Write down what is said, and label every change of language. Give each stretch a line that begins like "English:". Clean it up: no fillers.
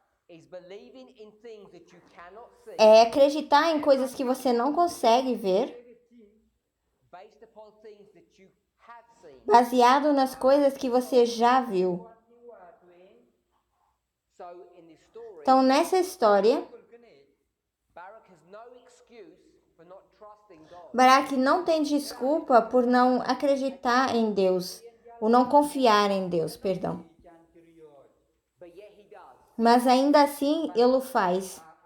English: is believing in things that you cannot see
Portuguese: é acreditar em coisas que você não consegue ver,
English: based upon things that you have seen.
Portuguese: baseado nas coisas que você já viu.
English: So in this story,
Portuguese: Então, nessa história,
English: Barak has no excuse for not trusting God.
Portuguese: Baraque não tem desculpa por não acreditar em Deus, ou não confiar em Deus, perdão.
English: But yet he does.
Portuguese: Mas ainda assim, ele o faz.